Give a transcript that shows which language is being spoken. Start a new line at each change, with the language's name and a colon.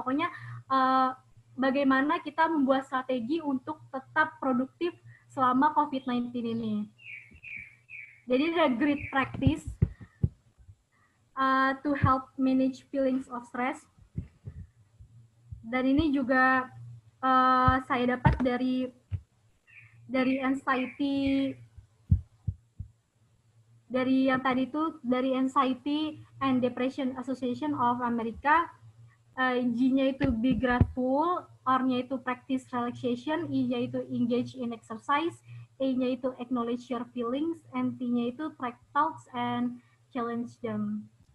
Indonesian: Pokoknya bagaimana kita membuat strategi untuk tetap produktif selama COVID-19 ini.
English: Jadi ada great practice to help manage feelings of stress.
Indonesian: Dan ini juga saya dapat dari anxiety, dari yang tadi itu, dari Anxiety and Depression Association of America.
English: G-nya itu be grateful, R-nya itu practice relaxation, I-nya itu engage in exercise, A-nya itu acknowledge your feelings, and T-nya itu track thoughts and challenge them.